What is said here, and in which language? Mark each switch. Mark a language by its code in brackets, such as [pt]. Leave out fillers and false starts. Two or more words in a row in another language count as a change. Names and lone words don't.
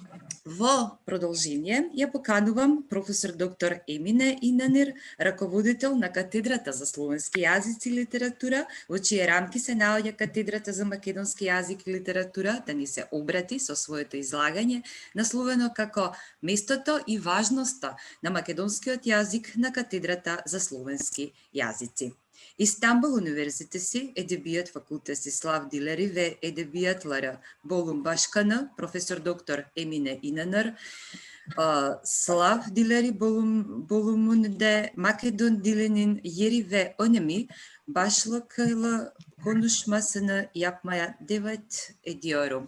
[mk] Во продолжение ја поканувам професор доктор Емине Инанер, раководител на катедрата за словенски јазици и литература, во чие рамки се наоѓа катедрата за македонски јазик и литература, да ни се обрати со своето излагање, насловено како местото и важноста на македонскиот јазик на катедрата за словенски јазици. [tr] İstanbul Üniversitesi Edebiyat Fakültesi Slav Dileri ve Edebiyatları Bölüm Başkanı Profesör Doktor Emine İnanır, Slav Dileri bölümünde Makedon dilinin yeri ve önemi başlıklı konuşmasını yapmaya davet ediyorum.